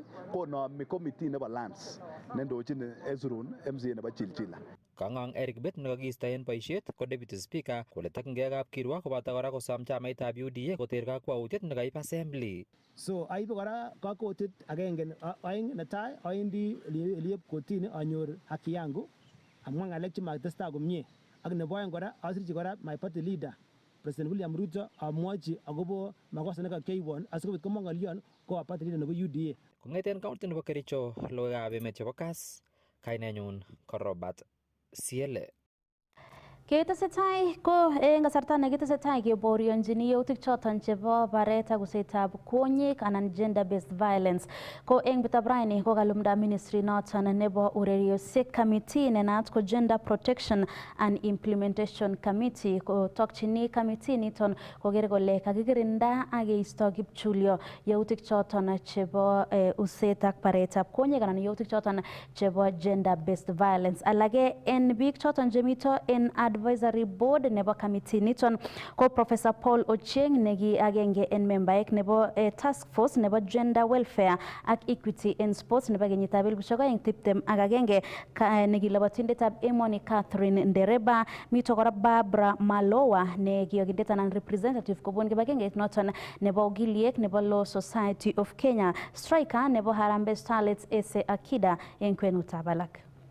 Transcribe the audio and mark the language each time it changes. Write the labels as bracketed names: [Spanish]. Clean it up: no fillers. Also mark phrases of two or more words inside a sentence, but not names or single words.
[Kalenjin] Konomi committee nebo lands nendochin Ezrun MCA nebo Chilchila. Kang'ang Eric Bett nekakiisto en boisiet ko [English] deputy speaker [Kalenjin] kole tokyinkei kapkirwok koboto kora kosom chamaitab UDA koter kakwautiet nekaib assembly. So aibe kora kakwautiet agenge aeng, netai awendi Eliep kotini anyor [Swahili] haki yangu [Kalenjin] amwa ng'alek chemakitestai komie, ak nebo aeng kora asirchi kora [English] my party leader [Kalenjin] President William Ruto amwochi akobo makosa nekakiyoiwon asikobit komwa ng'olyon ko [English] party leader [Kalenjin] nebo UDA. Kong'eten county nebo Kericho, logoiwekab emet chebo Kass, kainenyun ko Robert Siele. Ketesetai ko eng kasarta nekitesetai keborionjini yautik choton chebo baret ak usetab kwonyik anan [English] gender based violence [Kalenjin] ko eng betutab raini ko kalumda ministry noton nebo ureriosiek committee nenaat ko [English] gender protection and implementation committee [Kalenjin] ko tokchini committee niton koker kole kakikirinda ak keisto kipchulyo yautik choton chebo uset ak baretab kwonyik anan yautik choton chebo [English] gender based violence. [Kalenjin] Alage en biik choton chemito en [English] advisory board [Kalenjin] nebo committee niton ko Professor Paul Ochieng neki agenge en membaek nebo [English] task force [Kalenjin] nebo [English] gender welfare [Kalenjin] ak [English] equity in sports [Kalenjin] nebo kenyitab 2021 nekilobotindetab emoni Catherine Ndereba, mito kora Barbara Malowa ne kiyokindet anan representative kobun kibagengeit noton nebo ogiliek nebo Law Society of Kenya, striker nebo Harambee Starlets Ese Akida en kwenutab alak.